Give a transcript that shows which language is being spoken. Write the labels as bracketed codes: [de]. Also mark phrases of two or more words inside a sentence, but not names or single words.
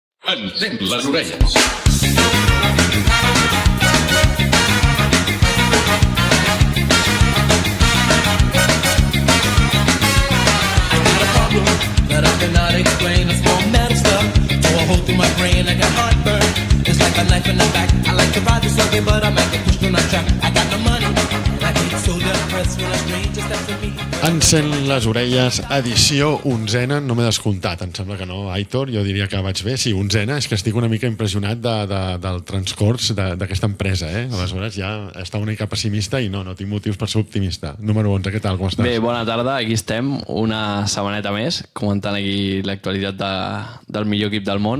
[ca] Encén les orelles. [en] That I cannot explain. It's more metal stuff. So I hold through my brain. I got heartburn. It's like a knife in the back. I like to ride the subway, but I'm at the push to my track. I got no money. And I get so depressed when a stranger steps to me. [ca] Encén les orelles, edició 11ena, no m'he descomptat, em sembla que no, Aitor, jo diria que vaig bé, sí, 11ena, és que estic una mica impressionat del transcurs d'aquesta empresa, aleshores ja està una mica pessimista i no tinc motius per ser optimista. Número 11, què tal, com estàs? Bé, bona tarda, aquí estem, una setmaneta més, comentant aquí l'actualitat del millor equip del món.